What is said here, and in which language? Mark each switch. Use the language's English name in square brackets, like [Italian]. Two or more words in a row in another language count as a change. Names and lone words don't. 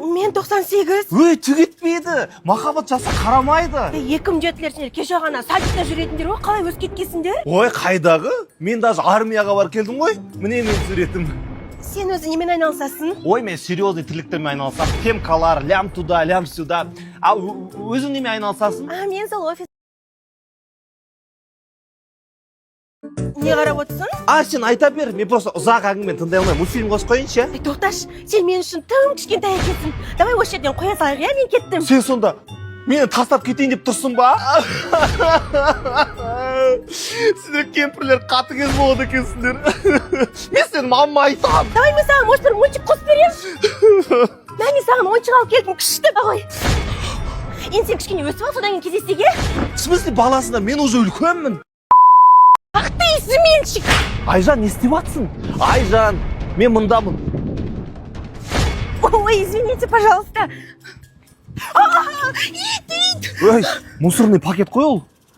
[Kazakh] Мен 98. Өй, түк етпейді. Махаббат жаса қарамайды. 2007-лер сендер кеше ғана садикта жүретіндер ғой, қалай өсіп кеткенсіңдер? Ой, қайдағы? Мен даже армияға бар келдім ғой. Міне мен суретім. Сен өзі немен айналысасың? Ой, мен серьезный тірліктермен айналысам. Темкалар, [Russian] лям туда, лям сюда. [Kazakh] Өзің немен айналысасың? Мен сол офис. Не қарап отырсың? Сен айта бер, мен просто ұзақ әңгімен тыңдай алмаймын. Мультфильм қосып қойыншы. Тоқташ, сен мен үшін тым кішкентай екенсің. Давай осы жерден қоя салайық, мен кеттім. Сен сонда мені тастап кетейін деп тұрсың ба? Сендер кемпірлер қатыгез болады екенсіңдер. Мен сенің мамама айтам. Давай мен саған может бір мультик қосып берем. Мен саған ойыншық алып келдім, күшті. Давай. Енді сен кішкене өсіп ал, содан кейін кездесеге. [Russian] В смысле, [Kazakh] баласында мен уже үлкенмін. [Russian] Ах ты изменщик! [Kazakh] Айжан, не істеп жатсың? Айжан, мен мұндамын. [Russian] Ой, извините, пожалуйста. [Kazakh] Ит! Ой, [Russian] мусорный пакет [Kazakh] қой ол.